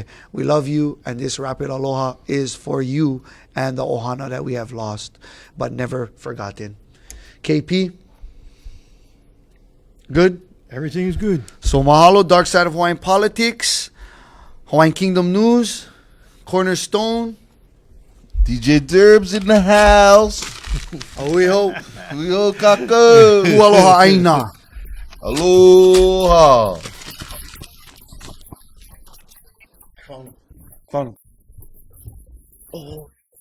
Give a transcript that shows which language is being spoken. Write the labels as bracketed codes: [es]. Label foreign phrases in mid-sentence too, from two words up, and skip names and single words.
[en] We love you, and this rapid aloha is for you and the ohana that we have lost but never forgotten. KP, good? Everything is good. So mahalo, Darkside of Hawaiian Politics, Hawaiian Kingdom News, Cornerstone. DJ Derbs in the house. [haw] Ahui ho. Uyo kaka. Aloha aina. Aloha. [en] Found him. Oh.